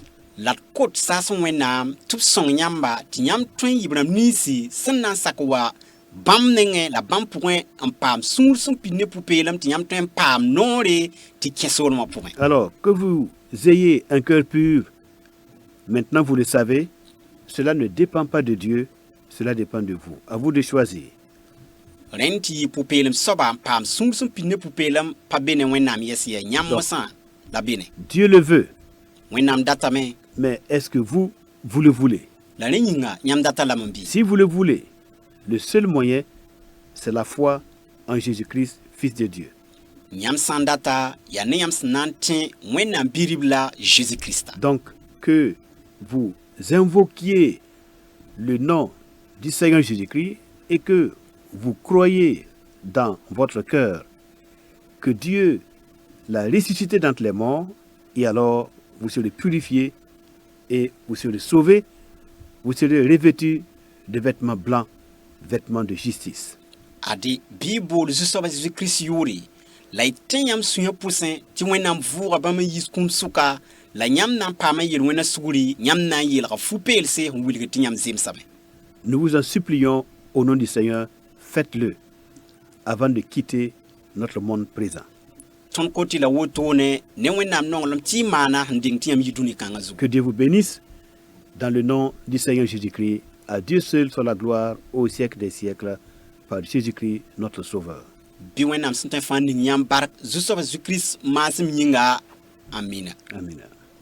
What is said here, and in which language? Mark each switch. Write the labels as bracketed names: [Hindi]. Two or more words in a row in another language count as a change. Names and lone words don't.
[Mossi] La d kot saasẽ Wẽnnaam tɩ b sõng yãmba tɩ yãmb tõe n yɩb rãmb ninsi sẽn na n sak wa bam nenge la bam pugin en pam sũur sẽn pid ne pʋ-peelem tɩ yãmb tõe n paam noore tɩ kẽ soolmã pʋgẽ. [French] Alors, que vous ayez un cœur pur, maintenant vous le savez, cela ne dépend pas de Dieu, cela dépend de vous. À vous de choisir. [Mossi] Rẽnd tɩ yɩ pʋ-peelem soaba n paam sũur sẽn pid ne pʋ-peelem pa be ne Wẽnnaam yɛs ya yãmb mosã la be ne. [French] Dieu le veut, [Mossi] Wẽnnaam datame [French] mais est-ce que vous le voulez? [Mossi] la rẽ yĩnga yãmb data lam n bɩ. [French] Si vous le voulez, le seul moyen, c'est la foi en Jésus-Christ, Fils de Dieu. [Mossi] Yãmb sã n data yaa ne yãmb sẽn na n tẽ Wẽnnaam Bi-rib la Jésus-Christa. [French] Donc, que vous invoquiez le nom du Seigneur Jésus-Christ et que vous croyez dans votre cœur que Dieu l'a ressuscité d'entre les morts, et alors vous serez purifiés et vous serez sauvés, vous serez revêtus de vêtements blancs, vêtements de justice. [Mossi] Ade bɩ bool Zu-soaba Zeezi-Kirist yʋʋre la y tẽ yãmb sũyã pʋsẽ tɩ Wẽnnaam vʋʋga bãmb n yis kũum sʋka la yãmb na n paam n yel Wẽnna sugri yãmb na n yeelga fu-peelse n wilg tɩ yãmb zemsame. [French] Nous vous en supplions au nom du Seigneur, faites-le avant de quitter notre monde présent. [Mossi] Tõnd koti la wotone ne Wẽnnaam nonglem tɩ y maana n deng tɩ yãmb yi dũni kãngã zugu. [French] Que Dieu vous bénisse dans le nom du Seigneur Jésus-Christ. À Dieu seul soit la gloire au siècle des siècles par Jésus-Christ notre Sauveur. [Mossi] Bɩ Wẽnnaam sẽn tõe fãa ning yãmb bark Zu-soaba Zeezi-Kirist maasem yĩnga. Amina. [French] Amen.